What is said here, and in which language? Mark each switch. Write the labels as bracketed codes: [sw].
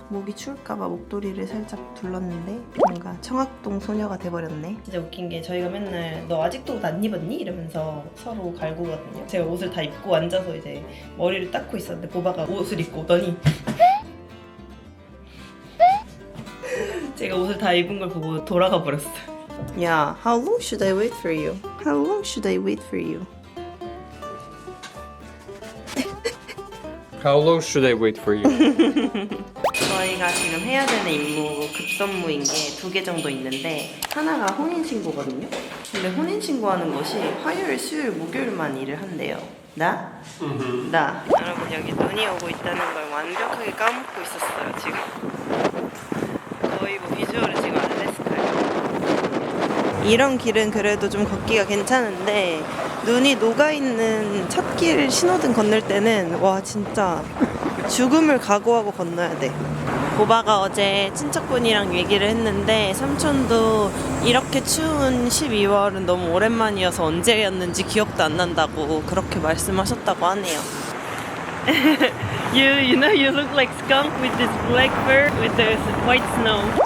[ko] 목이 추울까봐 목도리를 살짝 둘렀는데 뭔가 청학동 소녀가 돼버렸네. 진짜 웃긴 게 저희가 맨날 너 아직도 옷 안 입었니? 이러면서 서로 갈구거든요. 제가 옷을 다 입고 앉아서 이제 머리를 닦고 있었는데 보바가 옷을 입고 오더니 제가 옷을 다 입은 걸 보고 돌아가 버렸어요. [en] Yeah, how long should I wait for you? How long should I wait for you? How long should I wait for you? [ko] 저희가 지금 해야 되는 임무 급선무인 게 2개 정도 있는데 하나가 혼인신고거든요. 근데 혼인신고하는 것이 화요일, 수요일, 목요일만 일을 한대요. 나? 나. 여러분 여기 눈이 오고 있다는 걸 완벽하게 까먹고 있었어요 지금. 거의 뭐 비주얼은 지금 알래스카예요. 이런 길은 그래도 좀 걷기가 괜찮은데 눈이 녹아있는 첫 길 신호등 건널 때는 와 진짜 죽음을 각오하고 건너야 돼. 보바가 어제 친척분이랑 얘기를 했는데 삼촌도 이렇게 추운 12월은 너무 오랜만이어서 언제였는지 기억도 안 난다고 그렇게 말씀하셨다고 하네요. [en] You know you look like skunk with this black fur with the white snow.